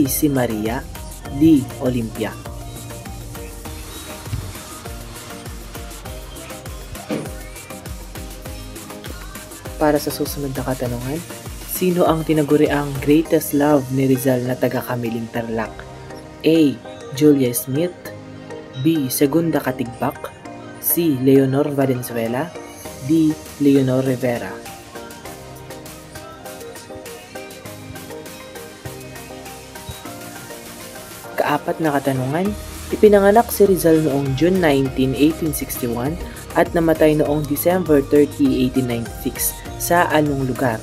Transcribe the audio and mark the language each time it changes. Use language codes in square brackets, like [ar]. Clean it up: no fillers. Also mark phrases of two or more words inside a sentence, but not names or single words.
[tl] Si Maria, D. Olympia. Para sa susunod na katanungan, sino ang tinaguriang [en] greatest love [tl] ni Rizal na taga-Kamiling Tarlac? A. Julia Smith, B. Segunda Katigbak, C. Leonor Valenzuela, D. Leonor Rivera. Kaapat na katanungan, ipinanganak si Rizal noong June 19, 1861 at namatay noong December 30, 1896 sa anong lugar?